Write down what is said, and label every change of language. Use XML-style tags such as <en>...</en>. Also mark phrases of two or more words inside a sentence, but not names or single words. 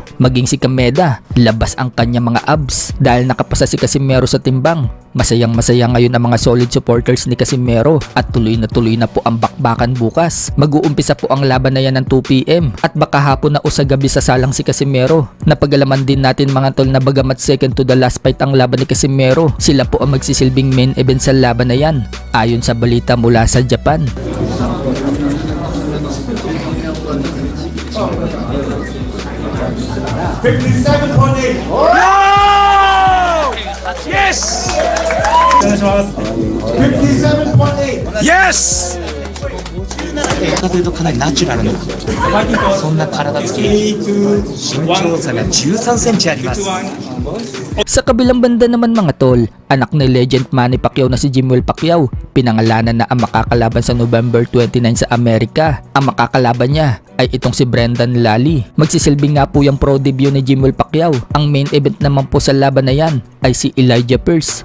<tl>Maging si Kameda, labas ang kanya mga abs dahil nakapasa si Casimero sa timbang. Masayang-masaya ngayon ang mga</tl> <en>solid supporters</en> <tl>ni Casimero at tuloy na po ang bakbakan bukas. Mag-uumpisa po ang laban na yan ng 2 PM at baka hapon na o sa gabi sasalang si Casimero. Napagalaman din natin mga tol na bagamat</tl> <en>second to the last fight</en> <tl>ang laban ni Casimero, sila po ang magsisilbing</tl> <en>main event</en> <tl>sa laban na yan ayon sa balita mula sa Japan. 57.8. Yes! 57.8. Yes!</tl> <ja>というとかなりナチュラルなそんな体つき身長差が13センチあります。</ja> <tl>Sa kabilang banda naman mga tol, anak ni legend Manny Pacquiao na si Jimwell Pacquiao, pinangalanan na ang makakalaban sa November 29 sa Amerika. Ang makakalaban niya ay itong si Brendan Lally. Magsisilbing nga po yung pro debut ni Jimwell Pacquiao. Ang</tl> <en>main event</en> <tl>naman po sa laban na yan ay si Elijah Pearce.</tl>